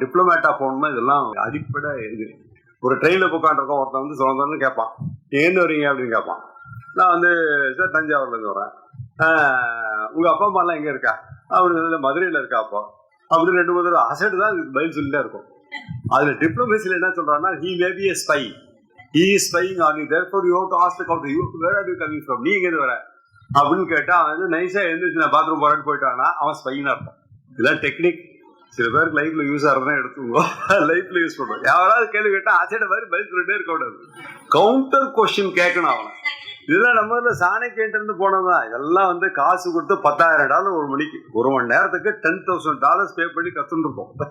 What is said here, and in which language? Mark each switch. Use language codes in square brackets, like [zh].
[ta] டிப்ளமேட்டா போகணும்னா இதெல்லாம் அடிப்படை இது. ஒரு ட்ரெயின்ல உட்காந்துருக்கோம், ஒருத்தன் சொந்தம்னு கேட்பான், எங்கேருந்து வரீங்க அப்படின்னு கேட்பான். நான் சார் தஞ்சாவூர்ல இருந்து வரேன். உங்க அப்பா அம்மா எல்லாம் எங்க இருக்கா அப்படின்னு, மதுரையில இருக்கா அப்பா அப்படின்னு 2-3 தடவை அசட்டு தான் பதில் சொல்லிட்டே இருக்கும். அதுல டிப்ளமசியில என்ன சொல்றான்னா, [en] he may be a spy, he is spying on you, therefore you have to ask the counter, where are you coming from, [ta] நீ எங்க வர அப்படின்னு கேட்டா அவன் நைஸா எழுந்துச்சு நான் பாத்ரூம் போறான்னு போயிட்டான்னா அவன் ஸ்பைனா இருப்பான். இதெல்லாம் டெக்னிக். சில பேருக்கு லைஃப்ல யூஸ் ஆகிறதான் எடுத்துக்கோ, லைஃப்ல யூஸ் பண்ணுவோம். யாராவது கேள்வி கேட்டா அசைட மாதிரி பதில் சொல்லிட்டே இருக்க கூடாது. கவுண்டர் கொஸ்டின் கேட்கணும் அவனை. இதெல்லாம் நம்ம சாணக்கியன்ட்டு இருந்து போனதுதான். இதெல்லாம் காசு கொடுத்து $10,000 ஒரு மணிக்கு, 1 மணி நேரத்துக்கு $10,000 பே பண்ணி கத்துன்னு இருக்கோம்.